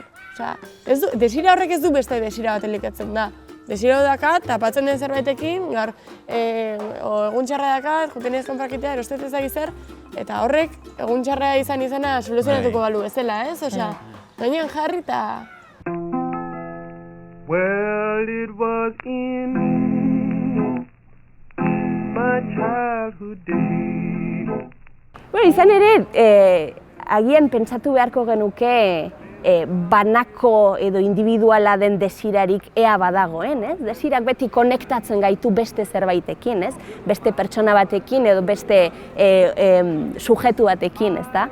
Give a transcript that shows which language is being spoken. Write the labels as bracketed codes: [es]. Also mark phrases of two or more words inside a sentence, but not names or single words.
[eu] Osea, desira horrek ez du beste desira bat elikatzen da. Desira dakat, tapatzen den zerbaitekin, gaur, egun txarra dakat, juten ez konprakitea, erostetez zer, eta horrek, egun txarra izana soluzionatuko balu bezala, ez? Osea, gainean jarri eta... [en] Well, it was in my childhood days. [eu] Bueno, izan ere, agian pentsatu beharko genuke banako edo individuala den desirarik ea badagoen, ez? Desirak beti konektatzen gaitu beste zerbaitekin, ez? Beste pertsona batekin edo beste sujetu batekin, ez da?